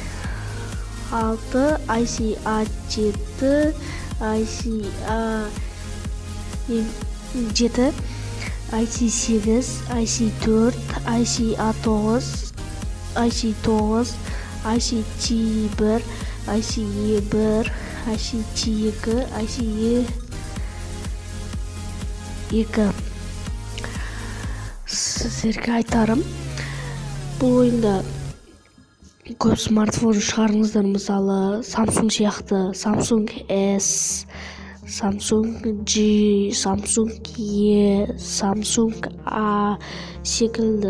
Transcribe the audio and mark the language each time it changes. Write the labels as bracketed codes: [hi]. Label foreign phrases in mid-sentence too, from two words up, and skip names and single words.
[kk] IC7, IC8, IC4, IC9, IC9, IC1, IC1, IC2, IC2. Сіздерге айтарым, бұл ойында көп смартфон шығарыңыздар, мысалы Samsung сияқты, Samsung S, Samsung G, Samsung E, Samsung A секілді.